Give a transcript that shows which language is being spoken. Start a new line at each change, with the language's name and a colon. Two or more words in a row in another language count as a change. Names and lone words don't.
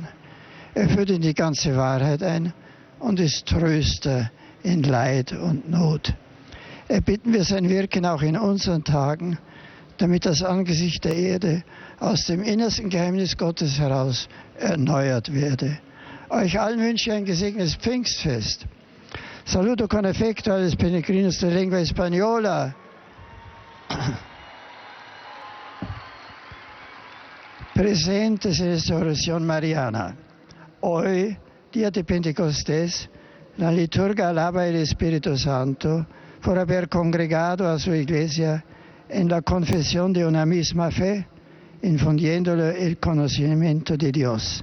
German: Er führt in die ganze Wahrheit ein und ist Tröster in Leid und Not. Erbitten wir sein Wirken auch in unseren Tagen, damit das Angesicht der Erde aus dem innersten Geheimnis Gottes heraus erneuert werde. Euch allen wünsche ich ein gesegnetes Pfingstfest.
Italian: Saluto con affetto
Spanish: a los peregrinos de lengua española. Presentes en esta oración mariana. Hoy, día de Pentecostés, la liturgia alaba el Espíritu Santo por haber congregado a su iglesia en la confesión de una misma fe, infundiéndole el conocimiento de Dios.